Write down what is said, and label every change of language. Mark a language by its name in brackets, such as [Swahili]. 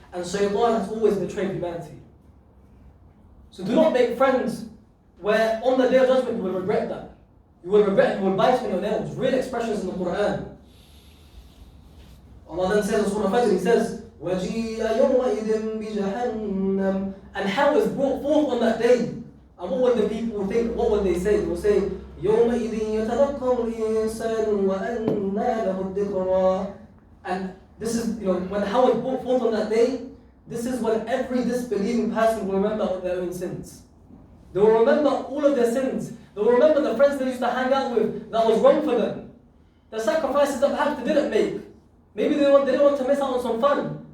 [English] And shaitan has always betrayed humanity. So do not make friends where on the day of judgment you will regret that. You will regret, you will bite on your nails. Real expressions in the Quran. Allah then says in Surah Fajr, He says, [Arabic] وَجِيءَ يَوْمَئِذٍ بِجَهَنَّمَ. [English] And hell is brought forth on that day. And what will the people think? What will they say? They will say, [Arabic] يَوْمَئِذٍ يَتَذَكَّرُ الْإِنسَانُ وَأَنَّى لَهُ الذِّكْرَى. [English] And this is, when hell is brought forth on that day, this is when every disbelieving person will remember their own sins. They will remember all of their sins. They will remember the friends they used to hang out with that was wrong for them. The sacrifices that perhaps they didn't make. Maybe they didn't want to miss out on some fun.